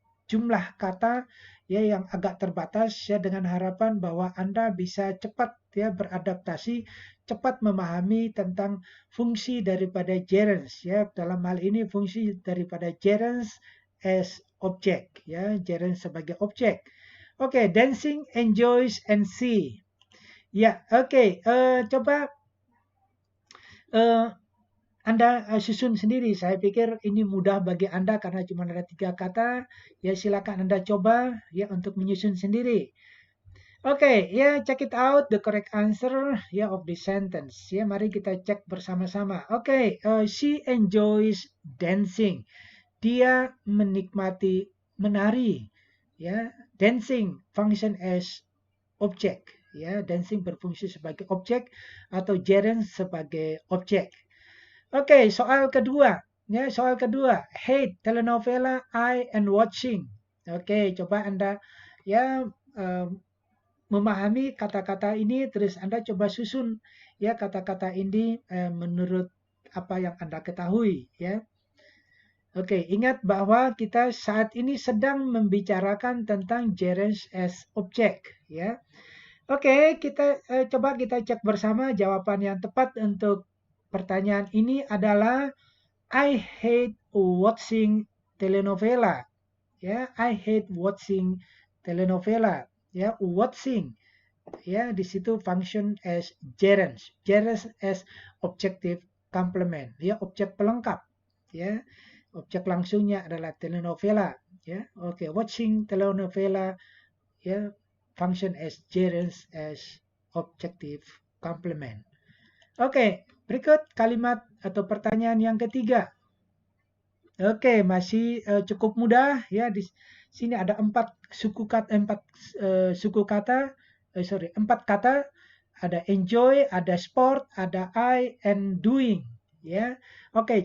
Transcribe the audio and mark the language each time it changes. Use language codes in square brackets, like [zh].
[id] jumlah kata ya yang agak terbatas ya, dengan harapan bahwa Anda bisa cepat ya beradaptasi, cepat memahami tentang fungsi daripada gerunds ya. Dalam hal ini fungsi daripada gerunds [en] as object [id] ya, gerunds sebagai objek. [en] Oke, dancing, enjoys, and see. [id] Ya, oke. Coba Anda susun sendiri. Saya pikir ini mudah bagi Anda karena cuma ada 3 kata. Ya, silakan Anda coba ya untuk menyusun sendiri. [en] Oke, ya check it out the correct answer ya of the sentence. [id] Ya, mari kita cek bersama-sama. Oke, [en] she enjoys dancing. [id] Dia menikmati menari. [en] Ya, dancing function as object. [id] Ya, dancing berfungsi sebagai objek atau gerund sebagai objek. Oke, soal kedua. Ya, soal kedua. [en] Hate telenovela I and watching. [id] Oke, coba Anda ya memahami kata-kata ini, terus Anda coba susun ya kata-kata ini menurut apa yang Anda ketahui ya. Oke, ingat bahwa kita saat ini sedang membicarakan tentang [en] gerunds as object [id] ya. Oke, kita coba kita cek bersama jawaban yang tepat untuk pertanyaan ini adalah [en] I hate watching telenovela. Ya, I hate watching telenovela. Ya, watching. Ya, [id] di situ [en] function as gerunds. Gerunds as objective complement. [id] Ya, objek pelengkap. Ya, objek langsungnya adalah telenovela. [en] Ya, oke, watching telenovela. Ya, function as gerunds as objective complement. [id] Oke, berikut kalimat atau pertanyaan yang ketiga. Oke, masih cukup mudah ya. Di sini ada 4 suku kata, 4 kata. Ada enjoy, ada sport, ada I, [en] and doing. [id] Ya, oke.